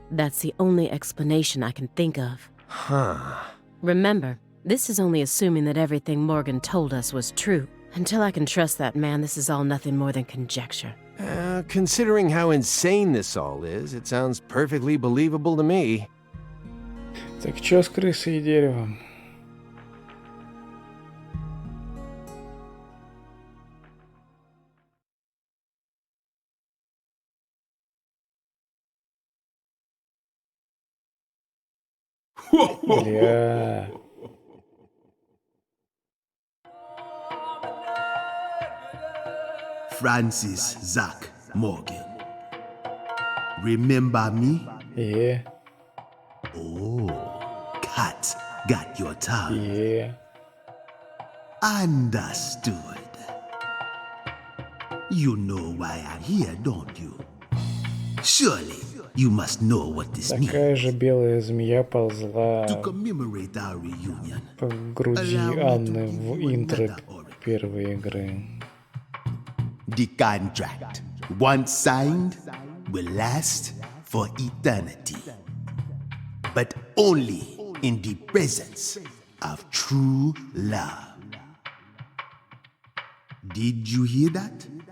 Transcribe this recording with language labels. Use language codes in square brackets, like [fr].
[en] That's the only explanation I can think of. Huh. Remember, this is only assuming that everything Morgan told us was true. Until I can trust that man, this is all nothing more than conjecture. Considering how insane this all is, it sounds perfectly believable to me. [ru] Так чё с крысой и деревом? Бля. [en] Francis Zach Morgan. Remember me? Yeah. Oh, cat got your tongue. Yeah. Understood. You know why I'm here, don't you? Surely you must know what this means. [ru] Такая же белая змея ползла [en] To commemorate our reunion, [ru] по груди Анны в интро первой игры. [en] the contract, once signed, will last for eternity. But only in the presence of true love. Did you hear that?